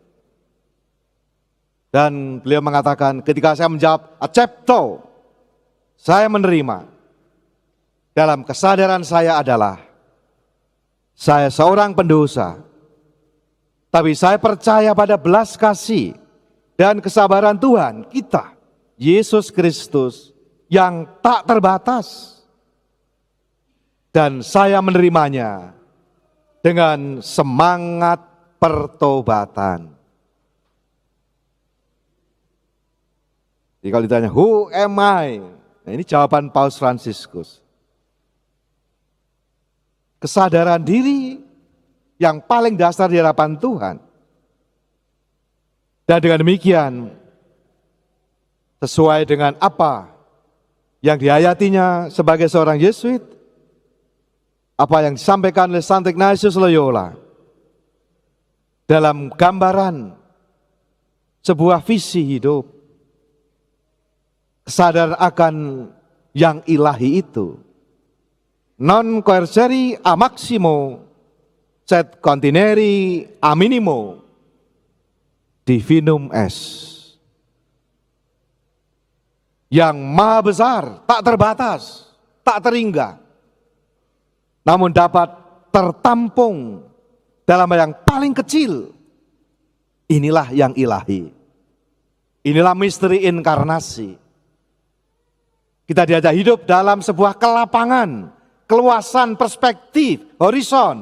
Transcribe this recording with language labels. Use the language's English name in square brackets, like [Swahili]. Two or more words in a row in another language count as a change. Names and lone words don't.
[Indonesian] Dan beliau mengatakan, ketika saya menjawab accepto, saya menerima, dalam kesadaran saya adalah saya seorang pendosa, tapi saya percaya pada belas kasih dan kesabaran Tuhan kita, Yesus Kristus, yang tak terbatas. Dan saya menerimanya dengan semangat pertobatan. Jadi kalau ditanya, [English] who am I? [Indonesian] Nah, ini jawaban Paus Fransiskus. Kesadaran diri yang paling dasar di hadapan Tuhan. Dan dengan demikian, sesuai dengan apa yang dihayatinya sebagai seorang Yesuit, apa yang disampaikan oleh Santo Ignatius Loyola dalam gambaran sebuah visi hidup, kesadaran akan yang ilahi itu, [Latin] non coercere a maximo sed contineri a minimo divinum est. [Indonesian] Yang maha besar, tak terbatas, tak terhingga, namun dapat tertampung dalam yang paling kecil. Inilah yang ilahi. Inilah misteri inkarnasi. Kita diajak hidup dalam sebuah kelapangan, keluasan perspektif, horizon.